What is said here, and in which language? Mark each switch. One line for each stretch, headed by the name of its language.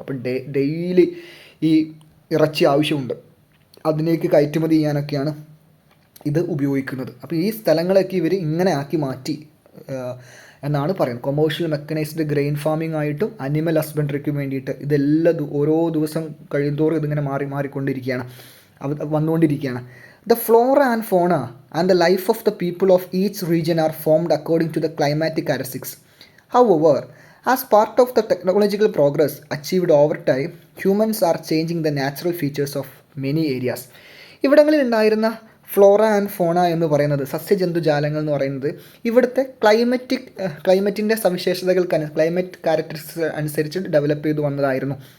Malayalam: അപ്പം ഡെയിലി ഈ ഇറച്ചി ആവശ്യമുണ്ട്, അതിലേക്ക് കയറ്റുമതി ചെയ്യാനൊക്കെയാണ് ഇത് ഉപയോഗിക്കുന്നത്. അപ്പോൾ ഈ സ്ഥലങ്ങളൊക്കെ ഇവർ ഇങ്ങനെ ആക്കി മാറ്റി എന്നാണ് പറയുന്നത്. കൊമേഴ്ഷ്യൽ മെക്കനൈസ്ഡ് ഗ്രെയിൻ ഫാമിംഗ് ആയിട്ടും അനിമൽ ഹസ്ബൻഡറിക്കും വേണ്ടിയിട്ട് ഇതെല്ലാം ഓരോ ദിവസം കഴിയുന്തോറും ഇതിങ്ങനെ മാറിക്കൊണ്ടിരിക്കുകയാണ്, വന്നുകൊണ്ടിരിക്കുകയാണ്.
English: The flora and fauna and the life of the people of each region are formed according to the climatic characteristics. However, as part of the technological progress achieved over time, humans are changing the natural features of many areas.
Malayalam: ഇവിടങ്ങളിൽ ഉണ്ടായിരുന്ന Flora and ഫോണ എന്ന് പറയുന്നത്, സസ്യജന്തുജാലങ്ങൾ എന്ന് പറയുന്നത് ഇവിടുത്തെ ക്ലൈമറ്റിൻ്റെ സവിശേഷതകൾക്ക് climate characteristics അനുസരിച്ച് develop ചെയ്തു വന്നതായിരുന്നു.